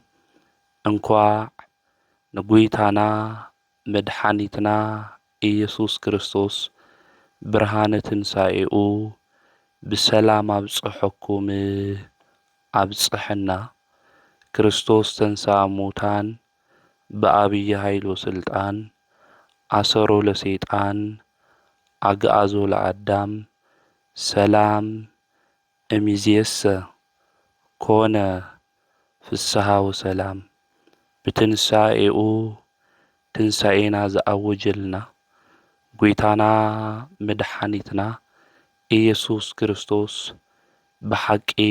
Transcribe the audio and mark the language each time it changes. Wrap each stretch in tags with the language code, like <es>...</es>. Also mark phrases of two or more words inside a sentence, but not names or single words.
<ti>እንኳዕ ንጎይታና መድኃኒትና ኢየሱስ ክርስቶስ ብርሃነ ትንሣኤኡ ብሰላም አብጽሐኩም አብጽሐና።</ti> <gez>ክርስቶስ ተንሥአ እሙታን በአብይ ኃይል ወሥልጣን አሰሮ ለሰይጣን አግዓዞ ለአዳም ሰላም እምይእዜሰ ኮነ ፍስሐ ወሰላም።</gez> <ti>ብትንሣኤኡ ትንሣኤና ዘአወጀልና ጎይታና መድኃኒትና ኢየሱስ ክርስቶስ ብሓቂ</ti>